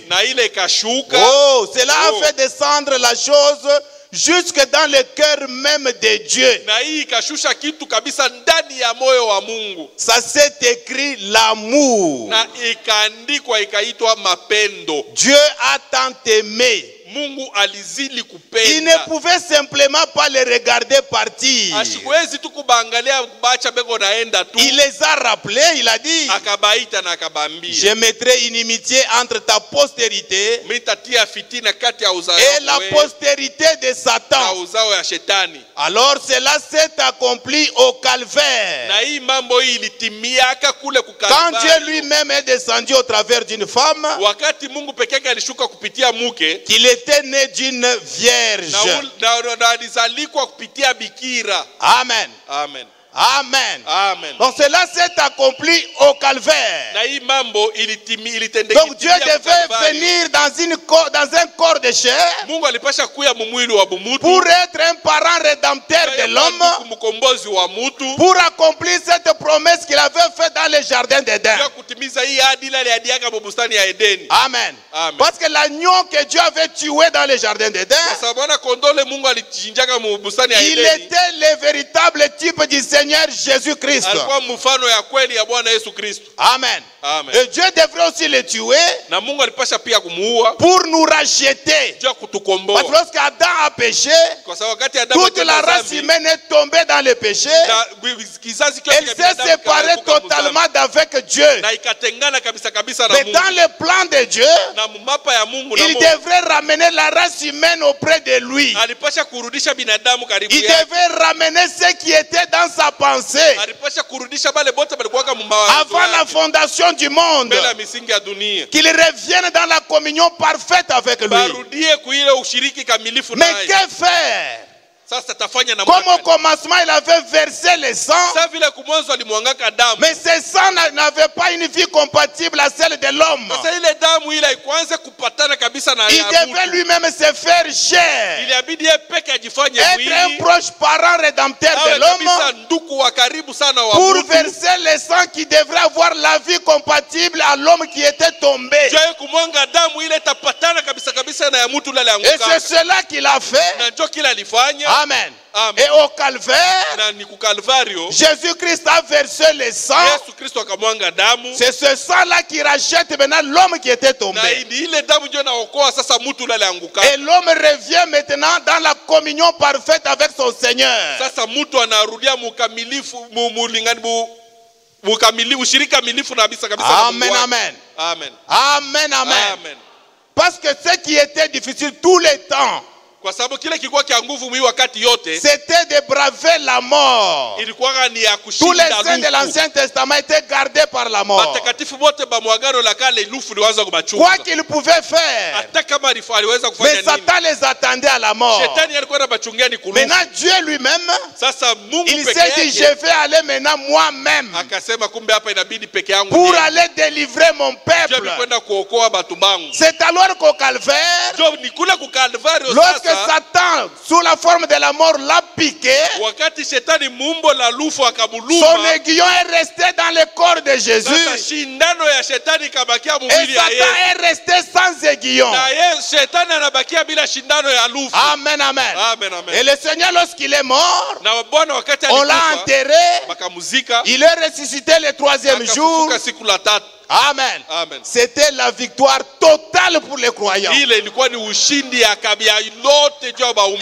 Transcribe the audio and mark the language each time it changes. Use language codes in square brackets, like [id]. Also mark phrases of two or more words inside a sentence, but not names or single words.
[fr] Oh, cela a fait descendre la chose jusque dans le cœur même de Dieu. Ça s'est écrit l'amour. Dieu a tant aimé [sw] Mungu alizili [fr] Il [sw] kupenda. [fr] ne pouvait simplement pas les regarder partir. [sw] Ashikuwezi tu kubaangalia bacha beko naenda tu. [fr] Il les a rappelés, il a dit, [sw] Akabaita na akabambia. [fr] je mettrai une inimitié entre ta postérité [sw] Mitatia fitina kati ya uzao [fr] et la postérité de [sw] na [fr] Satan. [sw] uzao ya shetani. [fr] Alors cela s'est accompli au calvaire. [sw] Na hii mambo hii ilitimiaka kule [fr] Quand [sw] kukalvari. [fr] Dieu lui-même est descendu au travers d'une femme, [sw] Wakati Mungu peke yake alishuka kupitia mke, [fr] qu'il était né d'une vierge. [sw] na alizalikwa kupitia bikira. Amen. Amen. Amen. Amen. [fr] Donc cela s'est accompli au calvaire. [sw] Na hii mambo ilitendeka. [fr] Donc Dieu devait venir dans un corps de chair [sw] Mungu alipasha kuya mumwili wa bumutu [fr] pour être un parent rédempteur de l'homme, [sw] mkombozi wa mutu, [fr] pour accomplir cette promesse qu'il avait faite dans le jardin d'Éden. [sw] ya kutimiza hii ahadi ile aliadiaka mu bustani ya Edeni. Amen. Amen. [fr] Parce que l'agneau que Dieu avait tué dans le jardin d'Éden, [sw] Kwa sababu na kondole Mungu alichinjaka mu bustani ya [fr] il [sw] Edeni. [fr] était le véritable type du Seigneur Jésus-Christ. [sw] Alikuwa mfano ya kweli ya Bwana Yesu Kristo. Amen. Amen. [fr] Et Dieu devrait aussi le tuer [sw] Na Mungu alipasha pia kumuua [fr] pour nous racheter. [sw] juu ya kutukomboa. [fr] Parce que lorsqu'Adam a péché, [sw] Kwa sababu wakati Adamu [fr] toute la race humaine est tombée dans le péché. [sw] kizazi kile [fr] Elle s'est séparée totalement d'avec Dieu. [sw] na ikatengana kabisa kabisa na [fr] Mais [sw] Mungu. [fr] dans le plan de Dieu, [sw] Na mapa ya Mungu na [fr] il [sw] Mungu [fr] devrait ramener la race humaine auprès de lui. [sw] alipasha kurudisha binadamu karibu [fr] Il [sw] yake. [fr] devait ramener ce qui était dans sa pensée [sw] Alipasha kurudisha bale bote balikuwa kama mawazo [fr] avant la [sw] yake, [fr] fondation du monde. [sw] mbele ya misingi ya dunia. [fr] Qu'il revienne dans la communion parfaite avec lui. [sw] Barudie kuile ushiriki kamilifu [fr] Mais [sw] naye. [fr] que faire? [sw] Sasa tafanya na [fr] Comme au commencement, il avait versé le sang, [sw] sasa vile kumwanzo alimwangaka damu. [fr] mais ce sang n'avait pas une vie compatible à celle de l'homme. [sw] Sasa ile damu ile haikuanza kupatana kabisa na [fr] Il [sw] ya [fr] devait [sw] mtu. [fr] lui-même se faire chair, [sw] Iliabidi yeye peke ajifanye [fr] être un [sw] mwili. [fr] proche parent rédempteur de [sw] Awe kabisa [fr] l'homme, [sw] ndugu wa karibu sana wa [fr] pour [sw] mtu. [fr] verser le sang qui devrait avoir la vie compatible à l'homme qui était tombé. [sw] Juu kumwanga damu ile tapatana kabisa kabisa na ya mtu ile [fr] Et [sw] alianguka. [fr] c'est cela qu'il a fait. [sw] Na ndio kila alifanya. Amen. Amen. [fr] Et au calvaire, [sw] Na ni kukalvario [fr] Jésus-Christ a versé le sang. [sw] Yesu Kristo akamwanga damu. [fr] C'est ce sang-là qui rachète maintenant l'homme qui était [sw] Na [fr] tombé. [sw] ni ile damu ndio inaokoa sasa mtu yule alianguka. [fr] Et l'homme revient maintenant dans la communion parfaite avec son Seigneur. [sw] Sasa mtu anarudia mukamilifu mukamilifu ushirika kamilifu na kabisa kabisa. na Mungu Amen, wake. amen. Amen. Amen, amen. Amen. [fr] Parce que ce qui était difficile tout le temps, [sw] Kwa sababu kile kilikuwa kia nguvu mwi wakati yote [fr] c'était de braver la mort. [sw] ilikuwa ni ya [fr] Tous les [sw] kushinda [fr] saints de [sw] lufu. [fr] l'Ancien Testament étaient gardés par la mort. [sw] Watakatifu wote ba mwagano la kale lufu lianza [fr] Quoi [sw] kubachunga. [fr] qu'ils pouvaient faire, [sw] Hata kama aliweza kufanya [fr] mais [sw] nini. [fr] Satan les attendait à la mort. [sw] Shetani alikuwa anabachungia ni kulufu. [fr] Maintenant, Dieu lui-même, [sw] Sasa Mungu [fr] il [sw] peke [fr] s'est dit, je [sw] yake [fr] vais aller maintenant moi-même [sw] akasema kumbe hapa inabidi peke yangu [fr] pour [sw] niende. [fr] aller délivrer mon [sw] Ndio [fr] peuple. [sw] kwenda kuokoa batu bangu. [fr] C'est alors qu'au calvaire, [sw] Ndio ni kule kukalvario [fr] lorsque [sw] sasa. [fr] Satan, sous la forme de la mort, l'a piqué, [sw] Wakati shetani mumbo la lufu [fr] son [sw] akamuluma. [fr] aiguillon est resté dans le corps de [sw] Sasa [fr] Jésus. [sw] shindano ya shetani kabakia [fr] Et [sw] mwili ya [fr] Satan [sw] Yesu. [fr] est resté sans aiguillon. [sw] Na shetani anabakia bila shindano ya lufu. Amen, amen. Amen, amen. [fr] Et le Seigneur, lorsqu'il est mort, [sw] Na Bwana wakati [fr] on l'a [sw] alikufa [fr] enterré. [sw] wakamuzika [fr] Il est ressuscité le troisième jour. [sw] akafufuka siku la tatu. Amen. Amen. [fr] C'était la victoire totale pour les croyants. [sw] Ile ilikuwa ni ushindi ya kabila lote juu ya waumini.